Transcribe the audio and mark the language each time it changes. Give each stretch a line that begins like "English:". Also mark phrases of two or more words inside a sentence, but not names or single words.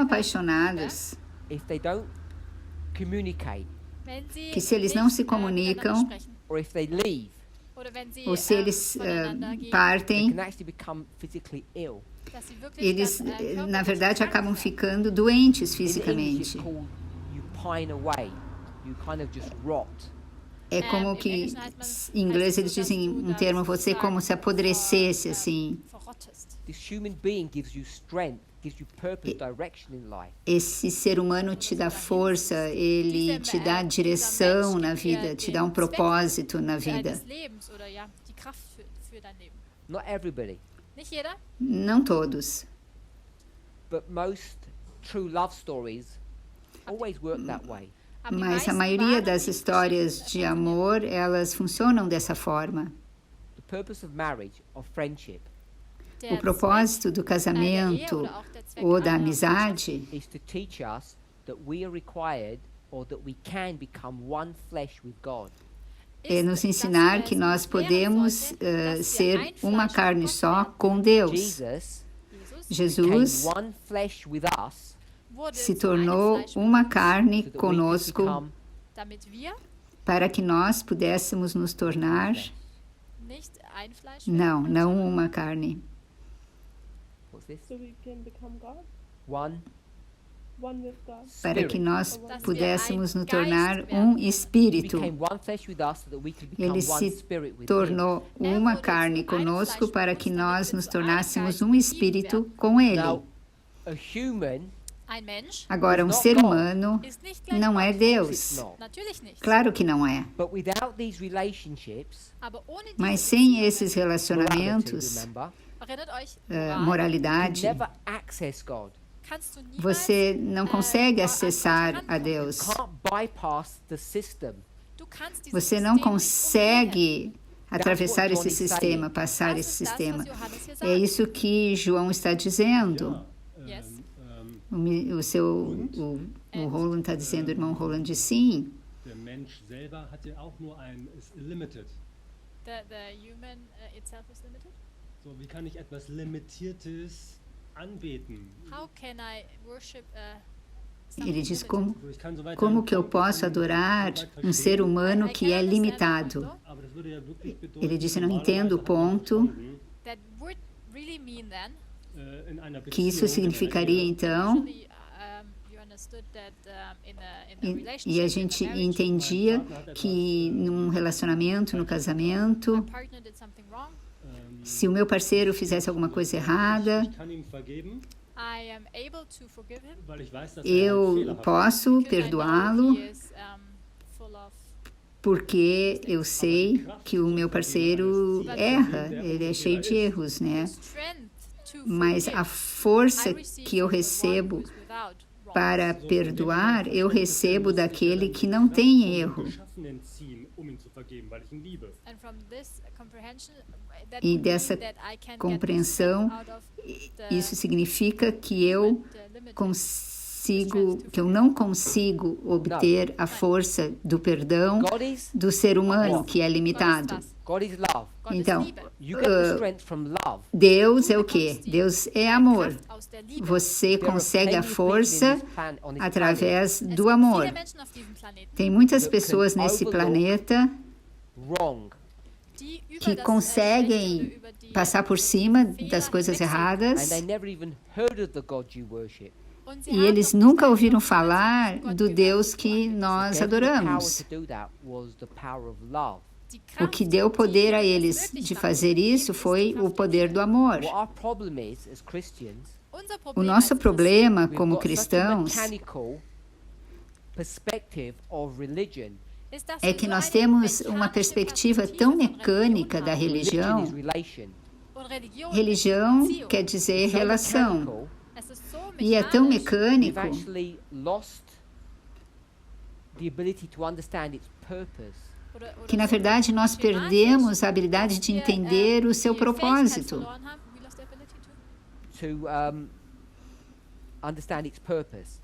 Portuguese: apaixonados
English: if they don't communicate,
German: Liebe, wenn sie
Portuguese: que se eles não
German: nicht,
Portuguese: se
German: miteinander
Portuguese: comunicam,
German: sprechen,
English: or if they leave,
German: oder wenn sie
Portuguese: ou se eles
German: voneinander gehen,
English: they
Portuguese: partem,
English: can actually become physically ill.
German: dass sie wirklich
Portuguese: eles,
German: dann,
Portuguese: na
German: körperlich
Portuguese: verdade,
German: krank
Portuguese: acabam
German: werden.
Portuguese: ficando doentes
English: In English, it's
Portuguese: fisicamente.
English: called you pine away. You kind of just rot.
Portuguese: É como
German: Im
Portuguese: que,
German: Englischen heißt man-
Portuguese: em inglês
German: heißt es
Portuguese: eles
German: so, dass
Portuguese: dizem
German: du
Portuguese: um termo,
German: dann
Portuguese: você como se apodrecesse, assim.
German: verrottest.
English: This human being gives you strength, gives you purpose, direction in life.
Portuguese: Esse ser humano te dá força, ele te dá direção na vida, te dá um propósito na vida.
German: Deines Lebens oder ja, die Kraft für dein Leben.
English: Not everybody,
German: Nicht jeder,
Portuguese: Não todos,
English: but most true love stories always work that way.
German: aber die
Portuguese: mas a
German: meisten
Portuguese: maioria
German: wahren
Portuguese: das histórias de amor, elas funcionam dessa forma.
English: The purpose of marriage, of friendship,
German: Der
Portuguese: O propósito do
German: Zweck, der Ehe
Portuguese: casamento
German: oder auch der Zweck
Portuguese: ou da
German: einer
Portuguese: amizade
English: is to teach us that we are required or that we can become one flesh with God.
Portuguese: é
German: ist,
Portuguese: nos
German: dass
Portuguese: ensinar
German: es
Portuguese: que nós
German: lehren
Portuguese: podemos
German: sollte, dass wir
Portuguese: ser
German: ein
Portuguese: uma
German: Fleisch
Portuguese: carne
German: mit Gott
Portuguese: só
German: werden.
Portuguese: com Deus.
English: Jesus
German: Jesus
English: became one flesh with us
German: Wurde
Portuguese: se
German: zu einem
Portuguese: tornou
German: Fleisch mit
Portuguese: uma
German: uns,
Portuguese: carne
English: so that we could
Portuguese: conosco
English: become
German: damit wir
Portuguese: para que nós pudéssemos nos tornar,
German: nicht ein Fleisch
Portuguese: não,
German: werden,
Portuguese: não
German: sondern
Portuguese: uma carne,
English: what's this? So we can become God, One one with God.
Portuguese: para que
English: spirit.
Portuguese: nós pudéssemos nos tornar
German: Geist
Portuguese: um
German: werden.
English: He
Portuguese: espírito.
English: became one flesh with us so that we could become
Portuguese: Ele
English: one
Portuguese: se
English: spirit with him.
Portuguese: tornou uma carne conosco para que nós nos tornássemos um espírito com Ele.
English: Now, a human
German: ein Mensch
Portuguese: Agora, um ser humano
German: ist nicht gleich
Portuguese: não é
German: Gott.
English: it's
Portuguese: Deus.
English: not.
German: Natürlich nicht.
Portuguese: Claro que não é.
English: But without these relationships,
German: Aber ohne diese
Portuguese: Mas sem esses
English: morality,
Portuguese: relacionamentos,
English: remember,
German: erinnert euch,
English: you
Portuguese: moralidade,
English: never access God.
German: kannst du niemals
Portuguese: você não consegue
German: an Gott
Portuguese: acessar a
German: rankommen.
Portuguese: Deus.
English: Can't bypass the system.
German: Du kannst dieses
Portuguese: Você não
German: System nicht umgehen.
Portuguese: consegue atravessar
English: That's what
Portuguese: esse
English: John is
Portuguese: sistema,
English: saying.
Portuguese: passar
German: Das
Portuguese: esse
German: ist das,
Portuguese: sistema.
German: was Johannes hier
Portuguese: É
German: sagt.
Portuguese: isso que João está dizendo.
English: Yes.
Portuguese: O Roland está dizendo, o irmão Roland, sim.
German: Der Mensch selber hat ja auch nur ist limited.
English: The human itself is limited.
German: So, wie kann ich etwas Limitiertes anbeten?
English: How can I worship
Portuguese: Ele diz como,
German: So, ich kann soweit
Portuguese: como
German: sagen,
Portuguese: que eu posso adorar um ser humano que é limitado.
German: aber das würde ja wirklich bedeuten,
Portuguese: Ele disse, não
German: normalerweise
Portuguese: entendo o
German: hat man
Portuguese: ponto
German: verstanden,
English: That would really mean then.
German: in einer
Portuguese: que isso
German: Beziehung, in einer
Portuguese: significaria,
German: Ehe,
Portuguese: então,
English: Usually, you understood that in a relationship,
Portuguese: e a
English: in a
Portuguese: gente
English: marriage,
Portuguese: entendia que num relacionamento, no casamento,
English: my partner did something wrong.
Portuguese: se o meu parceiro fizesse alguma coisa errada,
German: ich kann ihm vergeben,
English: I am able to forgive him.
German: weil ich weiß, dass
Portuguese: eu
German: fehlerhaft ist.
Portuguese: posso
English: Because I know
Portuguese: perdoá-lo
English: he is, full of
Portuguese: porque eu sei que o meu parceiro erra, ele é cheio de erros, né?
English: strength to
Portuguese: Mas
English: forgive.
Portuguese: a força
English: I receive
Portuguese: que eu
English: from the one
Portuguese: recebo
English: who is without wrong.
Portuguese: para perdoar, eu recebo daquele que não tem erro.
German: Geschaffenen ziehen, ihn zu vergeben, weil ich ihn liebe.
English: And from this comprehension, that
Portuguese: E
English: would mean
Portuguese: dessa
English: that I can
Portuguese: compreensão,
English: get the strength out of the
Portuguese: Isso significa que eu
English: limited.
Portuguese: consigo não consigo obter a força do perdão
English: God is
Portuguese: do ser humano, que é limitado.
English: God is love.
German: Gott ist
Portuguese: Então,
German: Liebe.
English: You get the strength from love.
Portuguese: Deus é o quê? Deus é amor.
German: Kraft aus der Liebe.
Portuguese: Você
English: There are
Portuguese: consegue a
English: plenty of
Portuguese: força
English: people on this planet
Portuguese: através
German: Es
Portuguese: do
German: gibt
Portuguese: amor.
German: viele Menschen auf diesem Planeten,
Portuguese: Tem muitas
English: that
Portuguese: pessoas
English: can
Portuguese: nesse
English: overlook
Portuguese: planeta
English: wrong.
German: die über
Portuguese: que
German: das
Portuguese: conseguem
German: Schlechte, über die
Portuguese: passar por cima
German: Fehler
Portuguese: das coisas
German: hinwegsehen.
English: And
Portuguese: erradas
English: they never even heard of the God you worship.
German: Und sie
Portuguese: e
German: haben
Portuguese: eles
German: doch
Portuguese: nunca
German: nicht
Portuguese: ouviram
German: einfach
Portuguese: falar
German: Gott
Portuguese: do
German: gehört.
Portuguese: Deus que nós
English: Then the power
Portuguese: adoramos.
English: to do that was the power of love.
German: Die
Portuguese: O que
German: Kraft,
Portuguese: deu poder a
German: die es
Portuguese: eles
German: möglich
Portuguese: de
German: macht,
Portuguese: fazer
German: eben
Portuguese: isso
German: ist die
Portuguese: foi
German: Kraft
Portuguese: o
German: der
Portuguese: poder
German: Liebe.
Portuguese: do amor.
English: What our problem is, as Christians,
German: Unser
Portuguese: O
German: Problem
Portuguese: nosso
German: als
Portuguese: problema
English: we've
Portuguese: como
English: got such a
Portuguese: cristãos
English: mechanical perspective of religion.
German: ist, dass
Portuguese: é
German: wir
Portuguese: que
German: so
Portuguese: nós
German: eine
Portuguese: temos uma
German: mechanische
Portuguese: perspectiva
German: Perspektive
Portuguese: tão
German: von
Portuguese: mecânica da
German: Religion
English: Religion
Portuguese: religião.
English: is relation.
German: haben. Und Religion
Portuguese: Religião
German: ist Beziehung.
Portuguese: quer dizer
English: So
Portuguese: relação.
English: mechanical,
German: Es ist so
Portuguese: E é tão
German: mechanisch,
English: we've
Portuguese: mecânico
English: actually lost the ability to understand its purpose.
German: oder
Portuguese: que, na
German: so
Portuguese: verdade, nós
German: schematisch,
Portuguese: perdemos a habilidade de
German: wir,
Portuguese: entender o seu
German: die Fähigkeit
Portuguese: propósito.
German: verloren haben.
English: We lost the ability to? To understand its purpose.